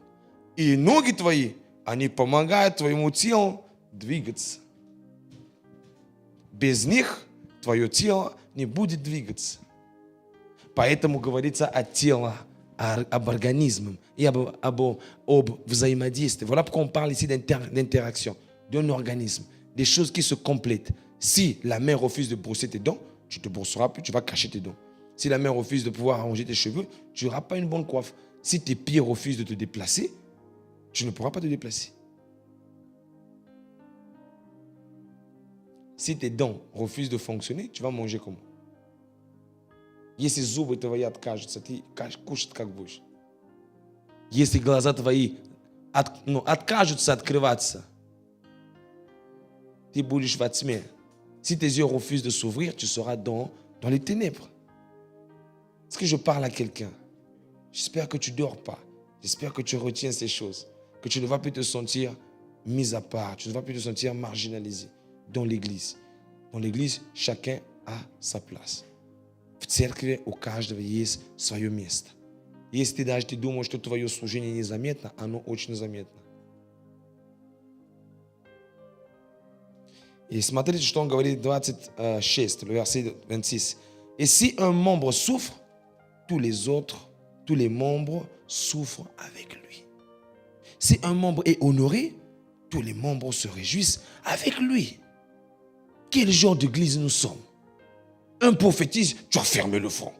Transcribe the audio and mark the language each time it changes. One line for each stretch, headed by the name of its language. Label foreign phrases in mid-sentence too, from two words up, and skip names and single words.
Russian: И ноги твои, они помогают твоему телу двигаться. Без них твое тело не будет двигаться. Поэтому говорится о теле, об организме et об взаимодействии.
French: Voilà pourquoi on parle ici d'interaction, d'un organisme, des choses qui se complètent. Si la main refuse de brosser tes dents, tu ne te brosseras plus, tu vas cacher tes dents. Si la main refuse de pouvoir arranger tes cheveux, tu n'auras pas une bonne coiffe. Si tes pieds refusent de te déplacer, tu ne pourras pas te déplacer. Si tes dents refusent de fonctionner, tu vas manger comment?
Russian: Если зубы твои откажутся, ты кушать как будешь? Если глаза твои откажутся открываться, ты будешь во тьме.
French: Si tes yeux refusent de s'ouvrir, tu seras dans les ténèbres. Est-ce que je parle à quelqu'un? J'espère que tu ne dors pas. J'espère que tu retiens ces choses. Que tu ne vas plus te sentir mis à part. Tu ne vas plus te sentir marginalisé dans l'église. Dans l'église, chacun a sa place.
Russian: В церкви у каждого есть свое место. Если ты даже думаешь, что твое служение незаметно, оно очень заметно. И смотрите, что он говорит 26,
French: le verset 26. Et si un membre souffre, tous les membres souffrent avec lui. Si un membre est honoré, tous les membres se réjouissent avec lui. Quel genre d'église nous sommes? Un prophétise, tu as fermé le front.